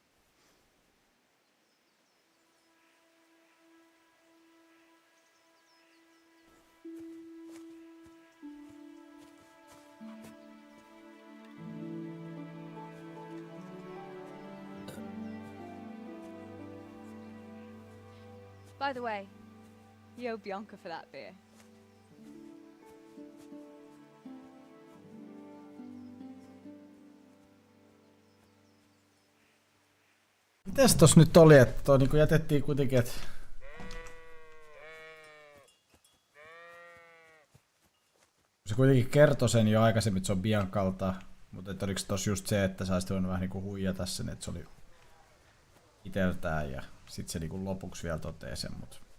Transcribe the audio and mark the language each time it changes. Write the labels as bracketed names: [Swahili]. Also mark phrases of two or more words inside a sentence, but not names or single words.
[English] By the way, you owe Bianca for that beer. [Finnish] Mites tossa nyt oli, että toi niinku jätettiin kuitenkin, että... Se kuitenkin kertoi sen jo aikaisemmin, että se on Biancalta, mutta että oliko tossa just se, että sä olisit voinut vähän niinku huijata sen, että se oli iteltään ja sit se niinku lopuksi vielä totee sen, mut...